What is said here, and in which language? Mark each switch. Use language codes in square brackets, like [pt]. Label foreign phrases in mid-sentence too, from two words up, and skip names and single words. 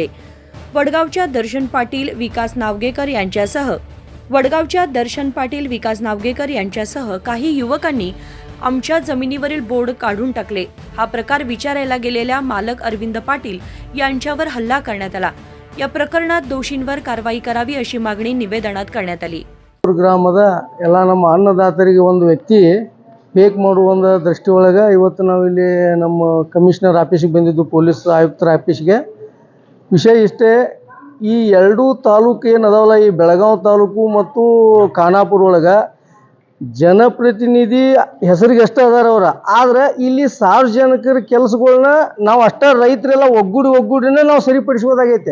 [mr] वडगावच्या दर्शन पाटील, विकास नावगेकर यांच्यासह काही युवकांनी आमच्या जमिनीवरील बोर्ड काढून टाकले। हा प्रकार विचारायला गेलेल्या मालक अरविंद पाटील यांच्यावर हल्ला करण्यात आला। या प्रकरणात दोषींवर कारवाई करावी अशी मागणी निवेदनात करण्यात आली। [kn] ಗ್ರಾಮದ ಎಲ್ಲ ನಮ್ಮ ಅನ್ನದಾತರಿಗೆ ಒಂದು ವ್ಯಕ್ತಿ ಫೇಕ್ ಮಾಡುವ ಒಂದು ದೃಷ್ಟಿಯೊಳಗೆ ಇವತ್ತು ನಾವು ಇಲ್ಲಿ ನಮ್ಮ ಕಮಿಷನರ್ ಆಫೀಸಿಗೆ ಬಂದಿದ್ದು, ಪೊಲೀಸ್ ಆಯುಕ್ತರ ಆಫೀಸಿಗೆ। ವಿಷಯ ಇಷ್ಟೇ, ಈ ಎರಡೂ ತಾಲೂಕು ಏನದಾವಲ್ಲ, ಈ ಬೆಳಗಾವಿ ತಾಲೂಕು ಮತ್ತು ಖಾನಾಪುರ ಒಳಗೆ ಜನಪ್ರತಿನಿಧಿ ಹೆಸರಿಗೆ ಅಷ್ಟೇ ಅದಾರ ಅವ್ರ, ಆದ್ರೆ ಇಲ್ಲಿ ಸಾರ್ವಜನಿಕರ ಕೆಲಸಗಳನ್ನ ನಾವು ಅಷ್ಟೇ ರೈತರೆಲ್ಲ ಒಗ್ಗೂಡಿನೇ ನಾವು ಸರಿಪಡಿಸ್ಬೋದಾಗೈತೆ।